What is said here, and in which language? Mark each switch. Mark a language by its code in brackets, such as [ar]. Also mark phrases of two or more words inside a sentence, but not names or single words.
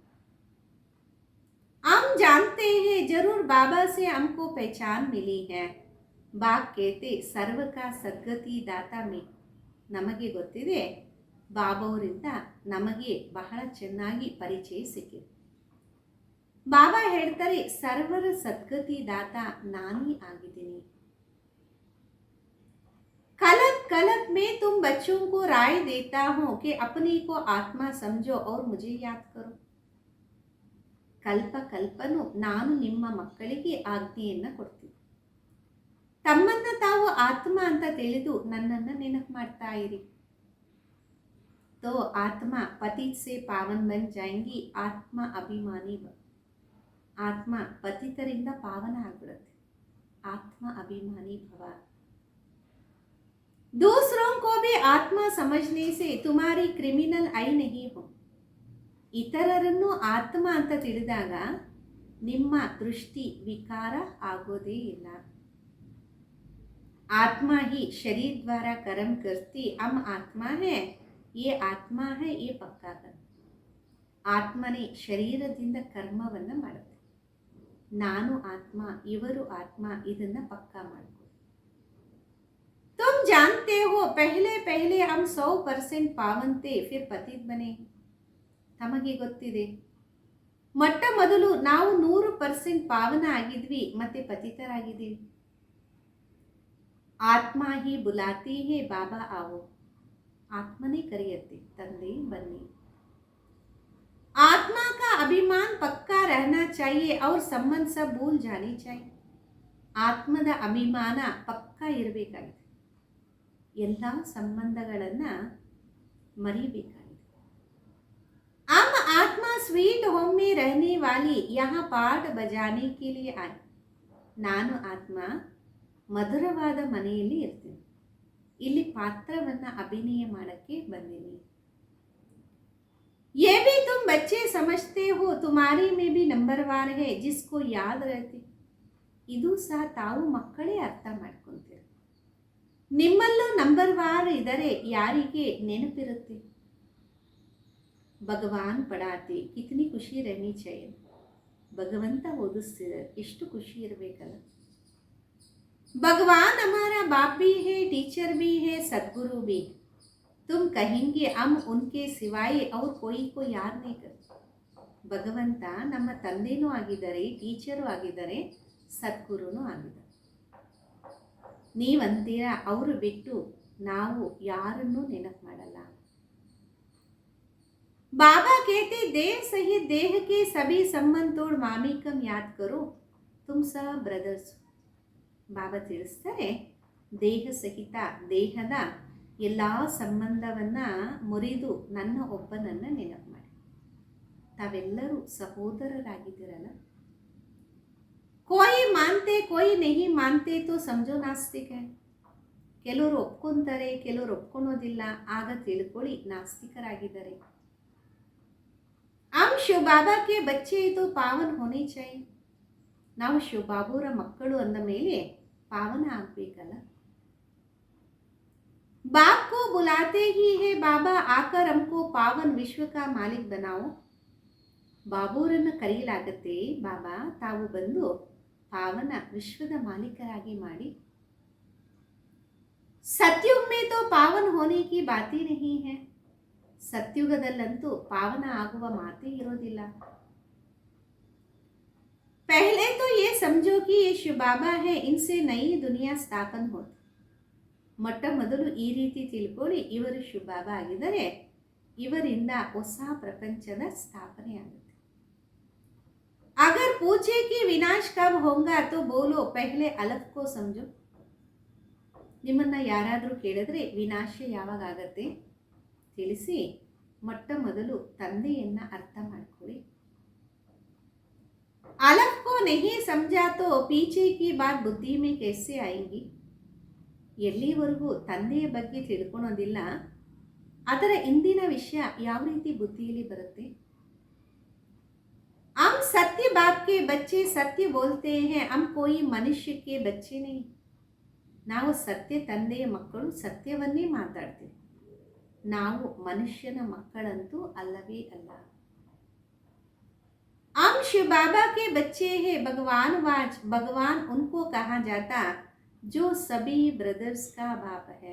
[hi] हम जानते हैं जरूर बाबा से हमको पहचान मिली है. बाप कहते सर्व का सद्गति दाता में, [kn] ನಮಗೆ ಗೊತ್ತಿದೆ ಬಾಬಾವರಿಂದ ನಮಗೆ ಬಹಳ ಚೆನ್ನಾಗಿ ಪರಿಚಯ ಸಿಕ್ಕಿದೆ. ಬಾಬಾ ಹೇಳ್ತಾರೆ ಸರ್ವರ ಸದ್ಗತಿ ದಾತ ನಾನೇ ಆಗಿದ್ದೀನಿ. [hi] कलप कलप में तुम बच्चों को राय देता हूं कि अपने को आत्मा समझो और मुझे याद करो. [kn] ಕಲ್ಪ ಕಲ್ಪನು ನಾನು ನಿಮ್ಮ ಮಕ್ಕಳಿಗೆ ಆಜ್ಞೆಯನ್ನು ಕೊಡ್ತೀನಿ, ತಮ್ಮನ್ನ ತಾವು ಆತ್ಮ ಅಂತ ತಿಳಿದು ನನ್ನನ್ನು ನೆನಪು ಮಾಡ್ತಾ ಇರಿ. [hi] तो आत्मा पतित से पावन बन जाएंगी, [kn] आत्ಮ ಅಭಿಮಾನಿ ಆತ್ಮ ಪತಿತರಿಂದ ಪಾವನ ಆಗ್ಬಿಡುತ್ತೆ. ಆತ್ಮ ಅಭಿಮಾನಿ ಭವ. [hi] दूसरों को भी आत्मा समझने से तुम्हारी [en] criminal eye [hi] नहीं हो. [kn] ಇತರರನ್ನು ಆತ್ಮ ಅಂತ ತಿಳಿದಾಗ ನಿಮ್ಮ ದೃಷ್ಟಿ ವಿಕಾರ ಆಗೋದೇ ಇಲ್ಲ. [hi] आत्मा ही शरीर द्वारा कर्म करती, हम आत्मा है, ये आत्मा है, ये पक्का कर. [kn] ಆತ್ಮನೇ ಶರೀರದಿಂದ ಕರ್ಮವನ್ನು ಮಾಡುತ್ತೆ. ನಾನು ಆತ್ಮ, ಇವರು ಆತ್ಮ, ಇದನ್ನ ಪಕ್ಕಾ ಮಾಡ್ಕೊ. [hi] तुम जानते हो पहले पहले हम 100% पावन थे, फिर पतित बने. [kn] ತಮಗೆ ಗೊತ್ತಿದೆ ಮೊಟ್ಟ ಮೊದಲು ನಾವು 100% ಪಾವನ ಆಗಿದ್ವಿ, ಮತ್ತೆ ಪತಿತರಾಗಿದ್ದೀವಿ. [hi] आत्मा ही बुलाती है बाबा आओ. [kn] ಆತ್ಮನೇ ಕರೆಯುತ್ತೆ, ತಂದೆ ಬನ್ನಿ. [hi] आत्मा का अभिमान पक्का रहना चाहिए और संबंध सब भूल जानी चाहिए. [kn] ಆತ್ಮದ ಅಭಿಮಾನ ಪಕ್ಕಾ ಇರಬೇಕಾಗಿದೆ, ಎಲ್ಲ ಸಂಬಂಧಗಳನ್ನ ಮರಿಬೇಕಾಗಿದೆ. [hi] हम आत्मा [en] sweet home [hi] में रहने वाली यहाँ पाठ बजाने के लिए आए. [kn] ನಾನು ಆತ್ಮ ಮಧುರವಾದ ಮನೆಯಲ್ಲಿ ಇರ್ತೀನಿ, ಇಲ್ಲಿ ಪಾತ್ರವನ್ನ ಅಭಿನಯ ಮಾಡಕ್ಕೆ ಬಂದಿನಿ. [hi] ये भी तुम बच्चे समझते हो, तुम्हारी में भी नंबरवार है जिसको याद रहती. [kn] ಇದು ಸಹ ತಾವು ಮಕ್ಕಳೇ ಅರ್ಥ ಮಾಡ್ಕೊಂತೀರ. ನಿಮ್ಮಲ್ಲೂ ನಂಬರ್ವಾರ್ ಇದ್ದರೆ ಯಾರಿಗೆ ನೆನಪಿರುತ್ತೆ. [hi] भगवान पढ़ाते, कितनी खुशी रहनी चाहिए. [kn] ಭಗವಂತ ಓದಿಸ್ತಿದ್ದಾರೆ, ಎಷ್ಟು ಖುಷಿ ಇರಬೇಕಲ್ಲ. [hi] भगवान हमारा बाप भी है, टीचर भी है, सदगुरु भी. तुम कहेंगे हम उनके सिवाय और कोई को याद नहीं करते. [kn] ಭಗವಂತ ನಮ್ಮ ತಂದೆನೂ ಆಗಿದ್ದಾರೆ, ಟೀಚರು ಆಗಿದ್ದಾರೆ, ಸದ್ಗುರುನೂ ಆಗಿದ್ದಾರೆ. ನೀವಂತೀರ ಅವರು ಬಿಟ್ಟು ನಾವು ಯಾರನ್ನೂ ನೆನಪು ಮಾಡಲ್ಲ. [hi] बाबा कहते देव सहित देह के सभी संबंध तोड़ मामिकम याद करो, तुम सब ब्रदर्स. [kn] ಬಾಬಾ ತಿಳಿಸ್ತಾರೆ ದೇಹ ಸಹಿತ ದೇಹದ ಎಲ್ಲ ಸಂಬಂಧವನ್ನ ಮುರಿದು ನನ್ನ ಒಬ್ಬನನ್ನ ನೆನಪು ಮಾಡಿ. ತಾವೆಲ್ಲರೂ ಸಹೋದರರಾಗಿದ್ದೀರಲ್ಲ. [hi] कोई मानते कोई नहीं मानते तो समझो नास्तिक है. [kn] ಕೆಲವರು ಒಪ್ಕೊಂತಾರೆ, ಕೆಲವರು ಒಪ್ಕೊಳೋದಿಲ್ಲ, ಆಗ ತಿಳ್ಕೊಳ್ಳಿ ನಾಸ್ತಿಕರಾಗಿದ್ದಾರೆ. [hi] हम शिव बाबा के बच्चे तो पावन होने चाहिए. [kn] ನಾವು ಶಿವಬಾಬುರ ಮಕ್ಕಳು ಅಂದ ಮೇಲೆ ಪಾವನ ಆಗಬೇಕಲ್ಲ. [hi] बाप को बुलाते ही है बाबा आकर हमको पावन विश्व का मालिक बनाओ. [kn] ಬಾಬುರನ್ನು ಕರೆಯಲಾಗತ್ತೆ, ಬಾಬಾ ತಾವು ಬಂದು ಪಾವನ ವಿಶ್ವದ ಮಾಲೀಕರಾಗಿ ಮಾಡಿ. [hi] सतयुग में तो पावन होने की बात ही नहीं है. [kn] ಸತ್ಯುಗದಲ್ಲಂತೂ ಪಾವನ ಆಗುವ ಮಾತೇ ಇರೋದಿಲ್ಲ. [hi] पहले तो ये समझो कि ये शिव बाबा है, इनसे नई दुनिया ಸ್ಥಾಪನೆ होती. [kn] ಮೊಟ್ಟ ಮೊದಲು ಈ ರೀತಿ ತಿಳ್ಕೊಳ್ಳಿ, ಇವರು ಶಿವ ಬಾಬಾ ಆಗಿದ್ದಾರೆ, ಇವರಿಂದ ಹೊಸ ಪ್ರಪಂಚದ ಸ್ಥಾಪನೆ ಆಗುತ್ತೆ. [hi] अगर पूछे कि विनाश कब होगा तो बोलो पहले अलग को समझो. [kn] ನಿಮ್ಮನ್ನ ಯಾರಾದರೂ ಕೇಳಿದ್ರೆ ವಿನಾಶ ಯಾವಾಗ ಆಗತ್ತೆ ತಿಳಿಸಿ, ಮೊಟ್ಟ ಮೊದಲು ತಂದೆಯನ್ನ ಅರ್ಥ ಮಾಡ್ಕೊಳ್ಳಿ. [hi] अलग को नहीं समझा तो पीछे की बात बुद्धि में कैसे आएंगी. [kn] ಎಲ್ಲಿವರೆಗೂ ತಂದೆಯ ಬಗ್ಗೆ ತಿಳ್ಕೊಳೋದಿಲ್ಲ, ಅದರ ಇಂದಿನ ವಿಷಯ ಯಾವ ರೀತಿ ಬುದ್ಧಿಯಲ್ಲಿ ಬರುತ್ತೆ. [hi] हम सत्य बाप के बच्चे सत्य बोलते हैं, हम कोई मनुष्य के बच्चे नहीं. [kn] ನಾವು ಸತ್ಯ ತಂದೆಯ ಮಕ್ಕಳು, ಸತ್ಯವನ್ನೇ ಮಾತಾಡ್ತೀವಿ. ನಾವು ಮನುಷ್ಯನ ಮಕ್ಕಳಂತೂ ಅಲ್ಲವೇ ಅಲ್ಲ. [hi] हम शिव बाबा के बच्चे हैं, भगवान वाच, भगवान उनको कहा जाता जो सभी ब्रदर्स का बाप है.